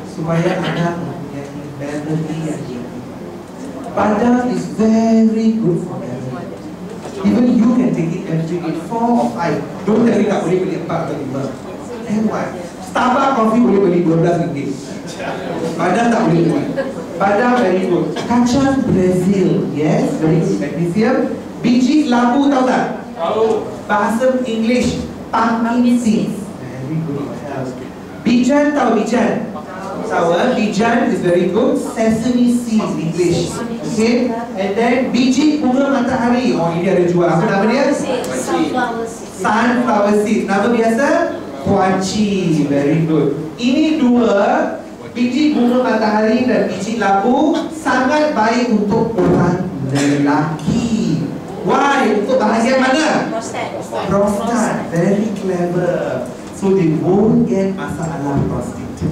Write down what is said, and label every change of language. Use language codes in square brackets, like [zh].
[ms] Supaya anak mempunyai memory yang tinggi. [en] Badam is very good for memory. Even you can take it every day, 4 or 5. Don't tell me [ms] tak boleh beli 4 atau 5. [en] And why? [ms] Starbucks coffee boleh beli RM12. Badam tak boleh beli. Badam [en] very good. [ms] Kacang Brazil, [en] yes, very good magnesium. [ms] Biji labu tahu tak? Tahu. [en] Bahasa English, pumpkin seeds, very good for health. [ms] Bijan tahu bijan? Tahu. Bijan [en] is very good. Sesame seeds English. Okay. And then [ms] biji bunga matahari. Oh, ini ada jual. Apa nama dia? [en] Sunflower seeds. [ms] Sunflower seeds. Nama biasa? Kuaci. [en] Very good. [ms] Ini dua, biji bunga matahari dan biji labu, sangat baik untuk orang lelaki. [en] Why? [ms] Untuk bahagian mana? Prostat. [en] Very clever. So they won't get masalah prostat.